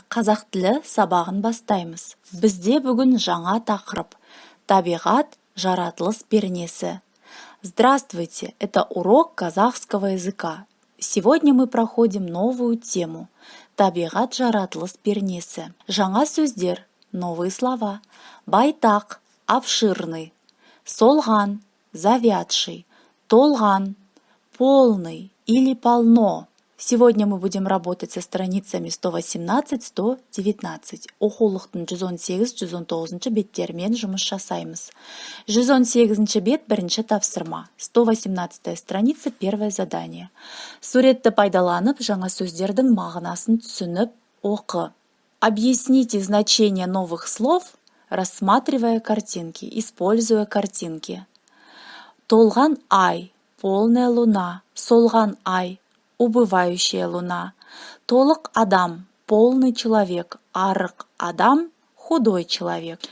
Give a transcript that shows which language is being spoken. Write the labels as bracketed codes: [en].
[kk] Қазақ тілі сабағын бастаймыз. Бізде бүгін жаңа тақырып. Табиғат, жаратылыс пернесі. [ru] Здравствуйте, это урок казахского языка. Сегодня мы проходим новую тему. [kk] Табиғат, жаратылыс пернесі. Жаңа сөздер, [ru] новые слова. [kk] Байтақ, [ru] обширный. [kk] Солған, [ru] завядший. [kk] Толған, [ru] полный или полно. Сегодня мы будем работать со страницами 118-119. [kk] Оқулықтың 118-119 беттермен жұмыс жасаймыз. 118 бет бірінші тапсырма. [ru] 118 страница первое задание. [kk] Суретті пайдаланып, жаңа сөздердің мағынасын түсініп оқы. [ru] Объясните значение новых слов, рассматривая картинки, используя картинки. [kk] Толған ай, [ru] полная луна. [kk] Солған ай, [ru] убывающая луна. [kk] Толық адам, [ru] полный человек. [kk] Арық адам, [ru] худой человек.